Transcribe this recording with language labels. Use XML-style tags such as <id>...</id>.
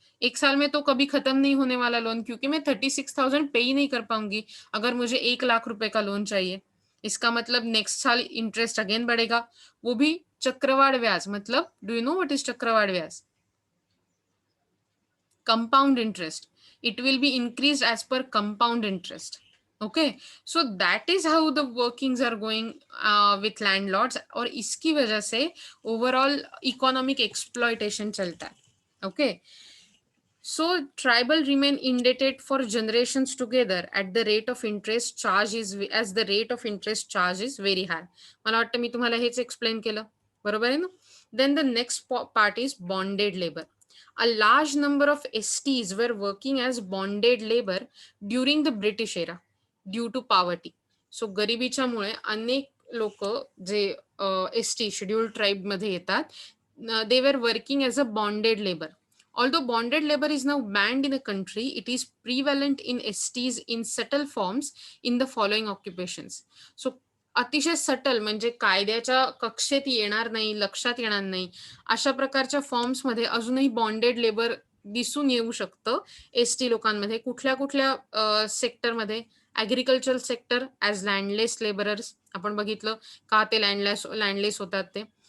<hi>एक साल में तो कभी खत्म नहीं होने वाला लोन, क्योंकि मैं 36,000 पे ही नहीं कर पाऊंगी अगर मुझे 1 लाख रुपए का लोन चाहिए. इसका मतलब नेक्स्ट साल इंटरेस्ट अगेन बढ़ेगा, वो भी चक्रवाढ़ ब्याज.</hi> <en>मतलब do you know what is चक्रवाढ़ ब्याज? Compound interest. It will be increased as per compound interest. Okay, so that is how the workings are going with landlords,</en> <hi>और इसकी वजह से</hi> <en>overall economic exploitation चलता है. Okay, so tribal remain indebted for generations together at the rate of interest charge is, as the rate of interest charge is very high.</en> <mr>मला वाटतं मी तुम्हाला हेच explain केलं, बरोबर आहे ना?</mr> <en>Then the next part is bonded labor. A large number of STs were working as bonded labor during the British era due to poverty.</en> <mr>So गरिबीच्यामुळे अनेक लोक जे ST शेड्यूल्ड ट्राईब मध्ये येतात,</mr> <en>they were working as a bonded labor. Although bonded labor is now banned in the country, it is prevalent in STs in subtle forms in the following occupations.</en> <mr>So अतिशय subtle म्हणजे कायद्याच्या कक्षेत येणार नाही, लक्षात येणार नाही, अशा प्रकारच्या फॉर्म्समध्ये अजूनही बॉन्डेड लेबर दिसून येऊ शकतं ST लोकांमध्ये. कुठल्या कुठल्या सेक्टरमध्ये? ॲग्रिकल्चर सेक्टर ॲज लँडलेस लेबरर्स, आपण बघितलं का ते लँडलेस होतात ते.</mr>